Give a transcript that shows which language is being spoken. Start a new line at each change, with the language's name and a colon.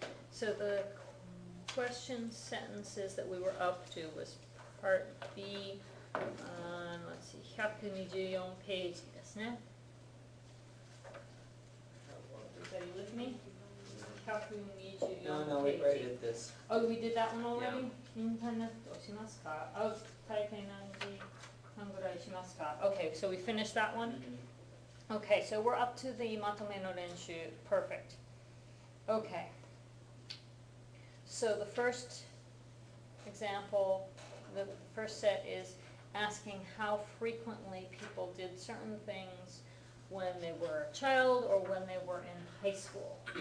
English: So the question sentences that we were up to was part B on, let's see,
Japanese: 124ページですね。
English: Everybody with me? 124 No, we already did this. Oh, we did that one already?
Japanese: インターネットしますか？あ、大体何時半ぐらいしますか？
English: Okay, so we finished that one? Okay, so we're up to the まとめの練習. Perfect. Okay. So the first example, the first set is asking how frequently people did certain things when they were a child or when they were in high school.